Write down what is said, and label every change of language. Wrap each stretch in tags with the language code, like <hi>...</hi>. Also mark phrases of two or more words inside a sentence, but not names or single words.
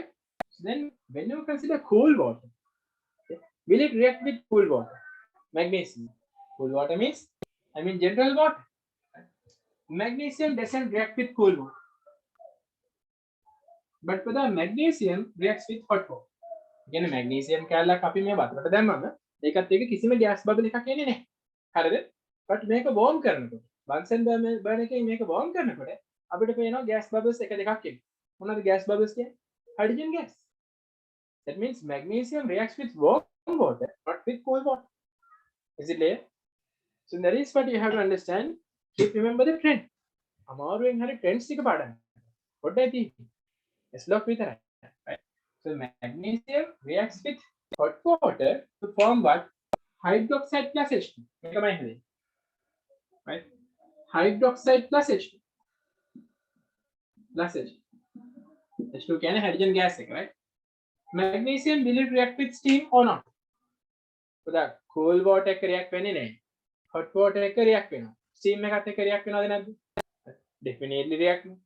<en>So then when you consider cool water, will it react with cool water? Magnesium. Cool water means, I mean general water. Magnesium doesn't react with cool water. But for the magnesium reacts with hot water.</en> <si>Again, magnesium කැලක් අපි මේ වතුරට දැම්මම ඒකත් එක්ක කිසිම</si> <en>gas bubble</en> <si>එකක් එන්නේ නැහැ. හරිද? But මේක warm කරනකොට Bunsen burner එකේ මේක warm කරනකොට අපිට පේනවා</si> <en>gas bubbles</en> <si>එක දෙකක් එන්නේ. මොනවද</si> <en>gas bubbles</en> <si>කියන්නේ?</si> <en>Hydrogen gas. That means magnesium reacts with warm water, not with cold water. Is it clear? So that is what you have to understand. Keep remember the trend.</en> <si>අමාරුවෙන් හරි trends ටික පාඩම්. පොඩ්ඩයි තියෙන්නේ. S block විතරයි.</si> <en>Right? So magnesium reacts with hot water to form what? Hydroxide plus H2.</en> <si>මේකමයි හදන්නේ.</si> <en>Right? Hydroxide plus H2. Plus H2.</en> <si>H2 කියන්නේ</si> <en>hydrogen gas</en> <si>එක, right?</si> <en>Magnesium, will it react with steam or not? So the cool water react when in hot water react when steam react when definitely react.</en>